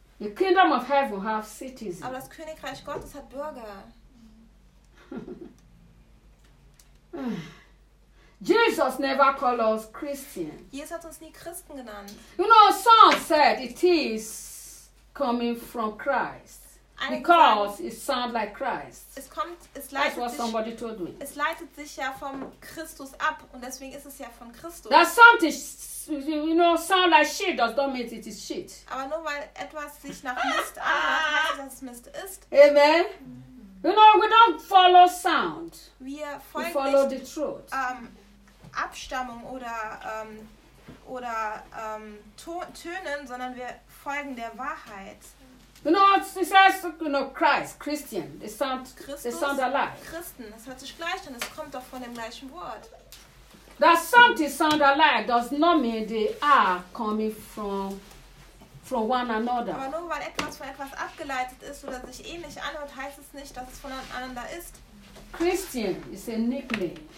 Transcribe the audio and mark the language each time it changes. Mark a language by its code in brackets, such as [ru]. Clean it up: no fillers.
[en] The kingdom of heaven have cities. [de] Aber das Königreich Gottes hat Bürger. [en] Jesus never called us Christian. [de] Jesus hat uns nie Christen genannt. [en] You know, some said it is coming from Christ. Because it sounds like Christ. [de] Es kommt, es leitet [en] That's what [de] sich, [en] somebody told me. [de] Es leitet sich ja vom Christus ab und deswegen ist es ja von Christus. [en] That something, you know, sound like shit does not mean it is shit. [de] Aber nur weil etwas sich nach Mist anhört, heißt das, dass es Mist ist. Amen. [en] You know, we don't follow sound. [de] Wir folgen [en] we follow [de] nicht, [en] the truth. [de] Abstammung oder Tönen, sondern wir folgen der Wahrheit. [en] You know, it says, you know, Christ, Christian, they sound, [de] Christus, [en] they sound alike. [de] Christen, das hört sich gleich an, es kommt doch von dem gleichen Wort. [en] That something sound alike does not mean they are coming from one another. [de] Aber nur weil etwas von etwas abgeleitet ist oder sich ähnlich anhört, heißt es nicht, dass es voneinander ist. [en] Christian is a nickname.